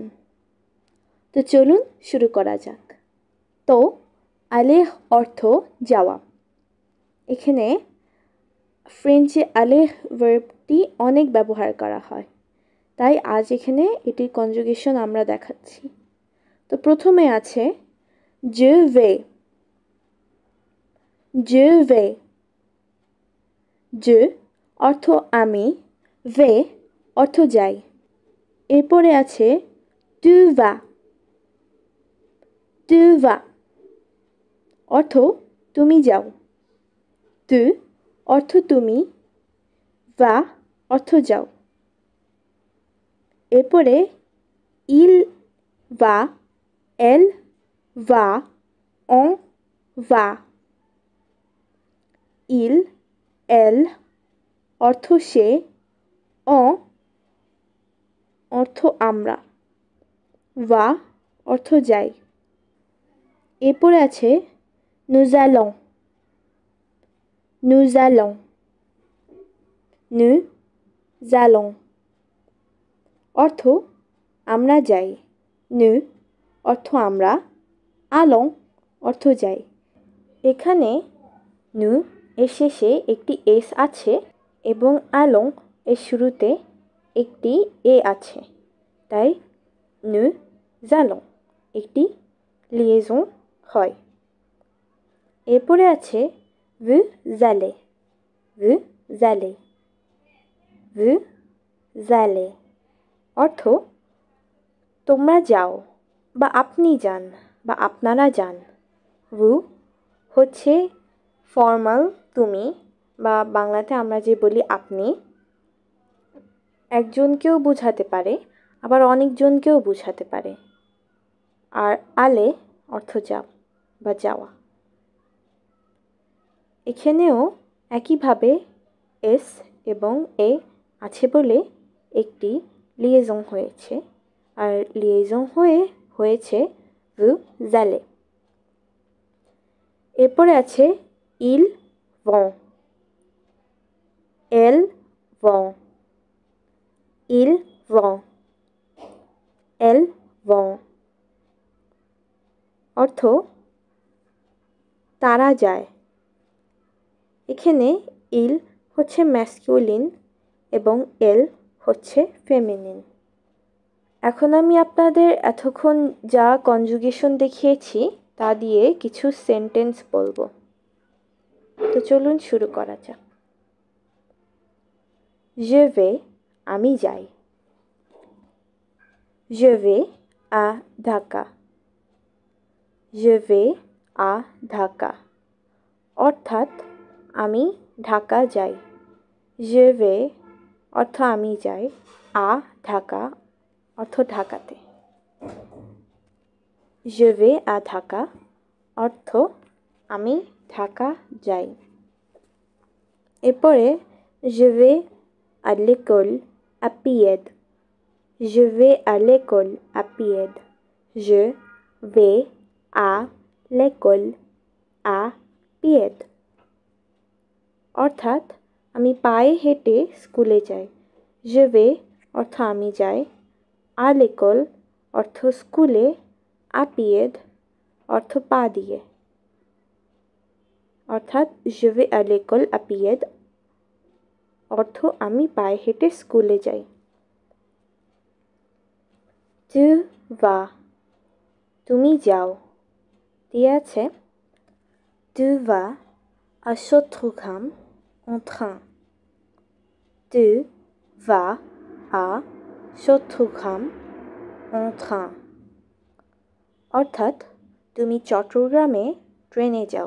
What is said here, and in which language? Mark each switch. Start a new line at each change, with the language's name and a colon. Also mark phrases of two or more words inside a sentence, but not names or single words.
Bangla: তো চলুন শুরু করা যাক। তো আলেখ অর্থ যাওয়া। এখানে ফ্রেঞ্চে আলেখ ভার্বটি অনেক ব্যবহার করা হয়, তাই আজ এখানে এটির কনজুগেশন আমরা দেখাচ্ছি। তো প্রথমে আছে
French: je vais, je vais।
Bangla: je অর্থ আমি, vais অর্থ যাই। এরপরে আছে
French: tu vas, tu vas
Bangla: অর্থ তুমি যাও। tu অর্থ তুমি, vas অর্থ যাও।
French: এরপরে il va, elle va, on va। il, elle
Bangla: অর্থ সে, on অর্থ আমরা, va অর্থ যাই। এরপরে আছে
French: nous allons, nous allons, nous allons
Bangla: অর্থ আমরা যাই। nous অর্থ আমরা, allons অর্থ যাই। এখানে nous এর শেষে একটি s আছে এবং allons এর শুরুতে একটি এ আছে, তাই
French: nous allons
Bangla: একটি লিয়েজন হয়। এরপরে আছে
French: vous allez, vous allez, vous allez
Bangla: অর্থ তোমরা যাও বা আপনি যান বা আপনারা যান। vous হচ্ছে ফর্মাল তুমি, বা বাংলাতে আমরা যে বলি আপনি। একজনকেও বোঝাতে পারে, আবার অনেকজনকেও বোঝাতে পারে। আর আলে অর্থ যাও বা যাওয়া। এখানেও একইভাবে এস এবং এ আছে বলে একটি লিয়েজন হয়েছে, আর লিয়েজন হয়েছে
French: vous allez।
Bangla: এরপরে আছে
French: ils vont, elles vont, ils vont, elles vont
Bangla: অর্থ তারা যায়। এখানে il হচ্ছে ম্যাসকুলিন এবং এল হচ্ছে ফেমিনিন। এখন আমি আপনাদের এতক্ষণ যা কনজুগেশন দেখিয়েছি তা দিয়ে কিছু সেন্টেন্স বলবো। তো চলুন শুরু করা যাক।
French: je vais
Bangla: আমি যাই।
French: je vais à Dhaka, je vais à Dhaka
Bangla: অর্থাৎ আমি ঢাকা যাই।
French: je vais
Bangla: অর্থ আমি যাই, à ঢাকা অর্থ ঢাকাতে।
French: je vais à Dhaka
Bangla: অর্থ আমি ঢাকা যাই।
French: এরপরে je vais à l'école à pied, je vais à l'école à pied, je vais à l'école à pied
Bangla: অর্থাৎ আমি পায়ে হেঁটে স্কুলে যাই।
French: je vais
Bangla: অর্থ আমি যাই,
French: à l'école
Bangla: অর্থ স্কুলে,
French: à pied
Bangla: অর্থ পা দিয়ে। অর্থাৎ
French: je vais à l'école à pied
Bangla: অর্থ আমি পায়ে হেঁটে স্কুলে যাই।
French: tu vas
Bangla: তুমি যাও দিয়ে আছে
French: tu vas à Châteaugrand en train, tu vas à Châteaugrand en train
Bangla: অর্থাৎ তুমি চট্টগ্রামে ট্রেনে যাও।